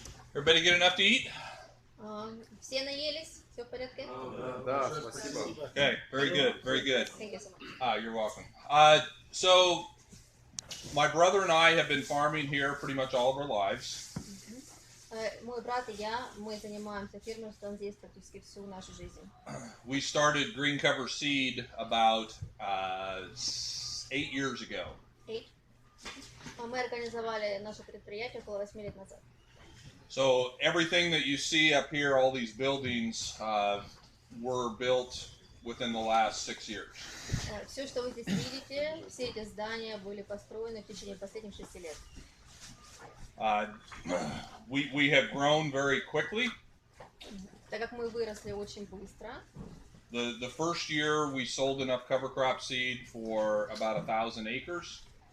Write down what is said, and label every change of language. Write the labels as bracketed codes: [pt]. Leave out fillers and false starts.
[en] Everybody get enough to eat? [ru] Все наелись? Все в порядке? Да, спасибо. [en] Okay, very good, very good. Thank you so much. You're welcome. So, my brother and I have been farming here pretty much all of our lives. [ru] Мой брат и я, мы занимаемся фермерством здесь практически всю нашу жизнь. [en] We started Green Cover Seed about 8 years ago. [ru] Мы организовали наше предприятие около 8 лет назад. [en] So everything that you see up here, all these buildings, were built within the last 6 years. [ru] Все, что вы здесь видите, все эти здания были построены в течение последних 6 лет. [en] We have grown very quickly. [ru] Так как мы выросли очень быстро. [en] The first year we sold enough cover crop seed for about 1,000 acres.